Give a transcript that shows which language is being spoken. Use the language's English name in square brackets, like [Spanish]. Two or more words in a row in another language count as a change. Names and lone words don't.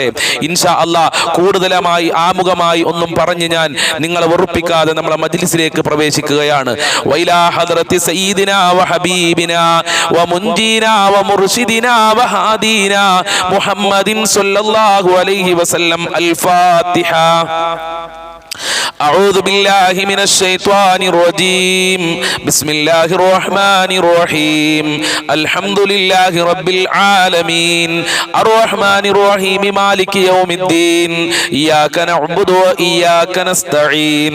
[Arabic] إن شاء الله [Malayalam] കൂടുതലായി ആമുഖമായി ഒന്നും പറഞ്ഞ് ഞാൻ നിങ്ങളെ വെറുപ്പിക്കാതെ നമ്മളെ മജ്ലിസിലേക്ക് പ്രവേശിക്കുകയാണ്. [Arabic] وإلى حضرة سيدنا وحبيبنا ومنجينا ومرشدنا وهادينا محمد صلى الله عليه وسلم. الفاتحة. أعوذ بالله من الشيطان الرجيم. بسم الله الرحمن الرحيم. الحمد لله رب العالمين الرحمن الرحيم مالك يوم الدين. إياك نعبد وإياك نستعين.